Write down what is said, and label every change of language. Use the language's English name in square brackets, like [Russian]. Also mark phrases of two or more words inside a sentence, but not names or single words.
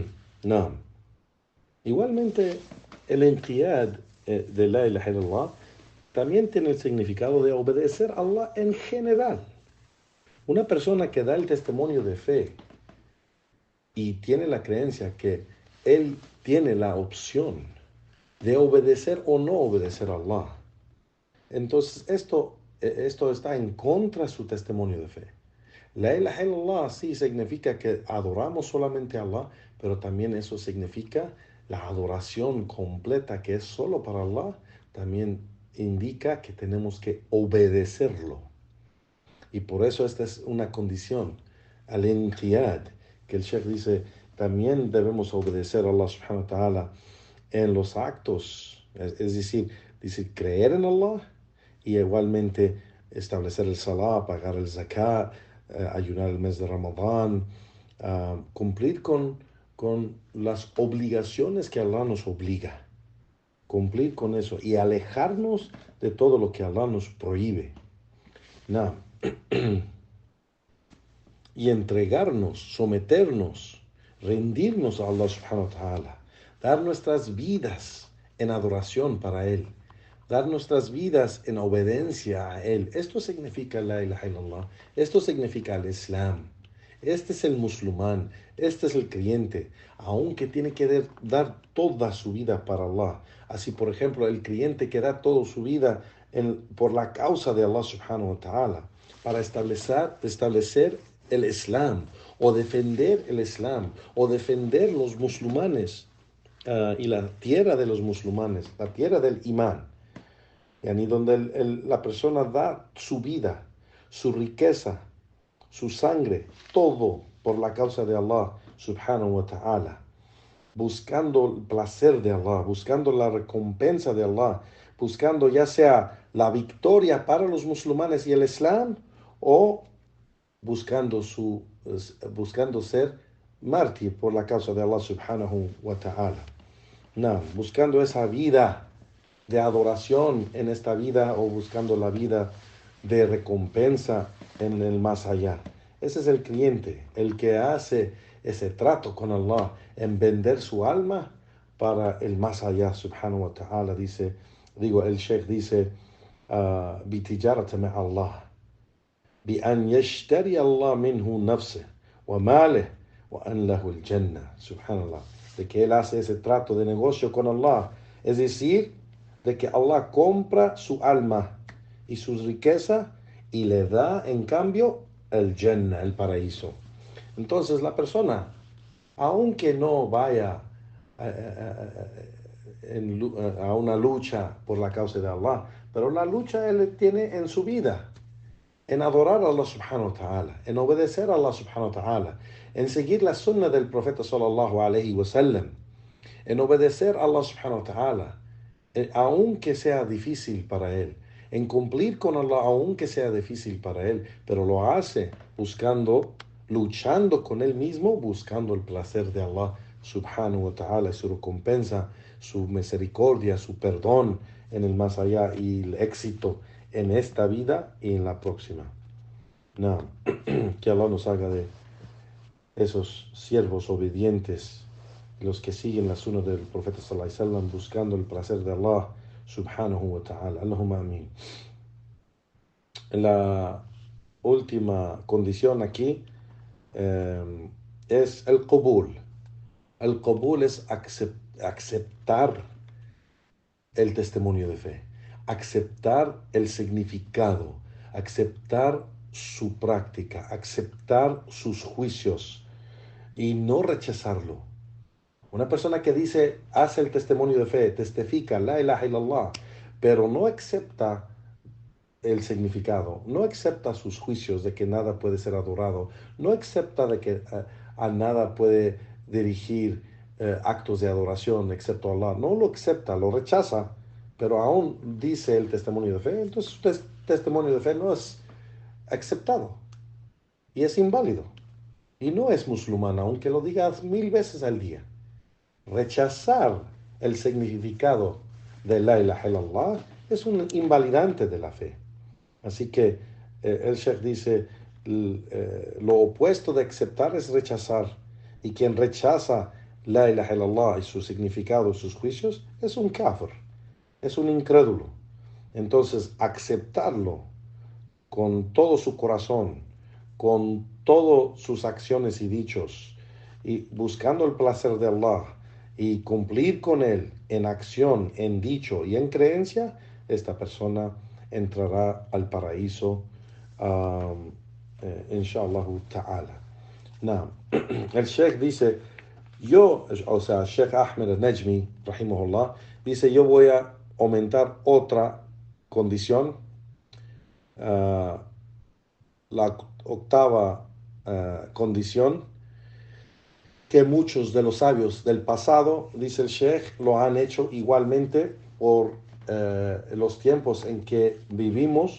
[Spanish] No. Igualmente, el enqiyad de [Arabic] لا إله إلا الله [Spanish] también tiene el significado de obedecer a Allah en general. Una persona que da el testimonio de fe y tiene la creencia que él tiene la opción de obedecer o no obedecer a Allah, entonces esto está en contra de su testimonio de fe. [Arabic] لا إله إلا الله [Spanish] sí significa que adoramos solamente a Allah, pero también eso significa la adoración completa, que es solo para Allah. También indica que tenemos que obedecerlo. Y por eso esta es una condición, al-inqiyad, que el Sheikh dice, también debemos obedecer a Allah [Arabic] سبحانه وتعالى [Spanish] en los actos, es decir, dice creer en Allah, y igualmente establecer el salah, pagar el zakat, ayunar el mes de Ramadán, cumplir con las obligaciones que Allah nos obliga, cumplir con eso y alejarnos de todo lo que Allah nos prohíbe. No. y entregarnos, someternos, rendirnos a Allah [Arabic] سبحانه وتعالى, [Spanish] dar nuestras vidas en adoración para Él, dar nuestras vidas en obediencia a Él. Esto significa [Arabic] لا إله إلا الله, [Spanish] esto significa el Islam. Este es el musulmán, este es el creyente, aunque tiene que dar toda su vida para Allah. Así, por ejemplo, el creyente que da toda su vida por la causa de Allah [Arabic] سبحانه وتعالى, [Spanish] para establecer el Islam, o defender el Islam, o defender los musulmanes, y la tierra de los musulmanes, la tierra del imán, y donde la persona da su vida, su riqueza, su sangre, todo por la causa de Allah [Arabic] سبحانه وتعالى, [Spanish] buscando el placer de Allah, buscando la recompensa de Allah, buscando ya sea la victoria para los musulmanes y el Islam, o buscando ser mártir por la causa de Allah [Arabic] سبحانه وتعالى. [Spanish] No, buscando esa vida de adoración en esta vida, o buscando la vida de recompensa en el más allá. Ese es el creyente, el que hace ese trato con Allah en vender su alma para el más allá [Arabic] سبحانه وتعالى. [Spanish] El Sheikh dice, [Arabic] بِتِجَارَةَ مَعَ اللَّهِ بأن يشتري الله منه نفسه وماله وأن له الجنة. Subhanallah. [Spanish] De que él hace ese trato de negocio con Allah. Es decir, de que Allah compra su alma y su riqueza y le da en cambio el Jannah, el paraíso. Entonces la persona, aunque no vaya a una lucha por la causa de Allah, pero la lucha él tiene en su vida, en adorar a [Arabic] الله سبحانه وتعالى, [Spanish] en obedecer a Allah [Arabic] سبحانه وتعالى, [Spanish] en seguir la sunna del profeta [Arabic] صلى الله عليه وسلم, [Spanish] en obedecer a Allah [Arabic] سبحانه وتعالى, [Spanish] aunque sea difícil para él, en cumplir con Allah aunque sea difícil para él, pero lo hace luchando con él mismo, buscando el placer de Allah [Arabic] سبحانه وتعالى, [Spanish] su recompensa, su misericordia, su perdón en el más allá y el éxito en esta vida y en la próxima. No, que Allah nos haga de esos siervos obedientes, los que siguen la sunna del profeta [Arabic] صلى الله عليه وسلم, [Spanish] buscando el placer de Allah [Arabic] سبحانه وتعالى. اللهم آمين. [Spanish] La última condición aquí es el qabul. El qabul es aceptar el testimonio de fe, aceptar el significado, aceptar su práctica, aceptar sus juicios y no rechazarlo. Una persona que hace el testimonio de fe, testifica, [Arabic] لا إله إلا الله, [Spanish] pero no acepta el significado, no acepta sus juicios de que nada puede ser adorado, no acepta de que a nada puede dirigir actos de adoración excepto Allah, no lo acepta, lo rechaza, pero aún dice el testimonio de fe, entonces su testimonio de fe no es aceptado y es inválido y no es musulmán, aunque lo diga 1000 veces al día. Rechazar el significado de [Arabic] لا إله إلا الله [Spanish] es un invalidante de la fe. Así que el Sheikh dice, lo opuesto de aceptar es rechazar. Y quien rechaza [Arabic] لا إله إلا الله [Spanish] y su significado, sus juicios, es un kafir, es un incrédulo. Entonces, aceptarlo con todo su corazón, con todas sus acciones y dichos, y buscando el placer de Allah, y cumplir con él en acción, en dicho y en creencia, esta persona entrará al paraíso, [Arabic] إن شاء الله تعالى. [Spanish] Now, el Sheikh dice, Sheikh Ahmed al-Najmi, rahimahullah, dice, yo voy a aumentar otra condición, la octava condición, que muchos de los sabios del pasado, dice el Sheikh, lo han hecho igualmente por los tiempos en que vivimos.